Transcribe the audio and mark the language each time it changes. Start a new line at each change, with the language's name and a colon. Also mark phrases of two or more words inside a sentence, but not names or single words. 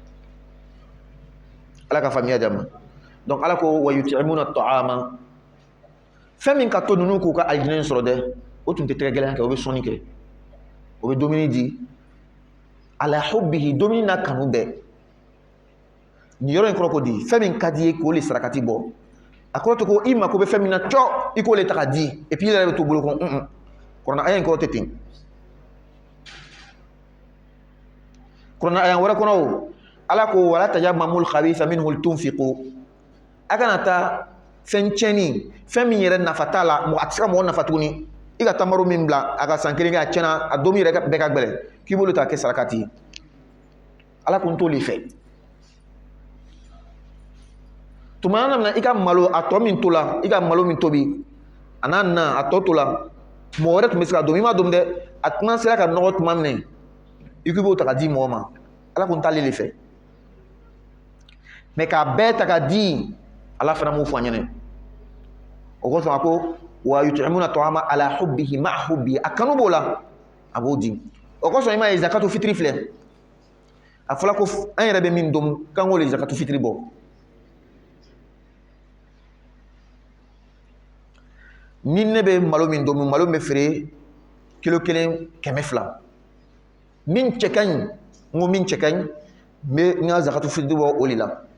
Bambara: ala ka faamuya jama donc ala ko
Arabic: ويطعمون الطعام
Bambara: fɛn min ka to ninnu k'u ka alijinɛ sɔrɔ dɛ o tun tɛ tɛgɛ gɛlɛya kɛ o bɛ sɔnni kɛ o bɛ dumuni di
Arabic: على حبه
Bambara: dumuni n'a kanu bɛɛ nin yɔrɔ in kɔrɔ ko di fɛn min ka di ye k'o le sarakati bɔ a kɔrɔ tɛ ko I mako bɛ fɛn min na cɔ I k'o le ta ka di
French: et puis
Bambara: I yɛrɛ bɛ to bolo kɔnɔ kuranna aya in kɔrɔ tɛ ten kuranna aya wɛrɛ kɔnɔ o ala ko
Arabic: ولا تيمموا الخبيث منه تنفقون
Bambara: a kana taa fɛn tiɲɛni fɛn min yɛrɛ nafa t'a la a tɛ se ka mɔgɔ nafa tuguni I ka tamaro min bila a ka san 1 kɛ a tiɲɛna a don min yɛrɛ bɛɛ ka gɛlɛn k'i bolo ta kɛ sarakati ye ala ko n t'o le fɛ tuma na ika malo ato min tola ika malo min tobi anana ato tola mo wɛrɛ tun bɛ se ka dom i ma dom dɛ a tuma sera ka nɔgɔ tuma minɛ i k'i b'o ta ka di mɔgɔ ma ala kun t'ale le fɛ mais k'a bɛɛ ta ka di ala fana m'o fɔ an ɲɛna o kosɔn a ko
Arabic: ويطعمون الطعام على حبه مع حبه
Bambara: a kanu b'o la a b'o di o kosɔn i ma ye zakatu fitiri filɛ a fɔla ko an yɛrɛ bɛ min dom k'an k'o le zakatu fitiri bɔ ni ne bɛ malo min dom malo bɛ feere kilo 1 200 min cɛ ka ɲi n ko min cɛ ka ɲi n bɛ n ka zakatu fitiri bɔ o de la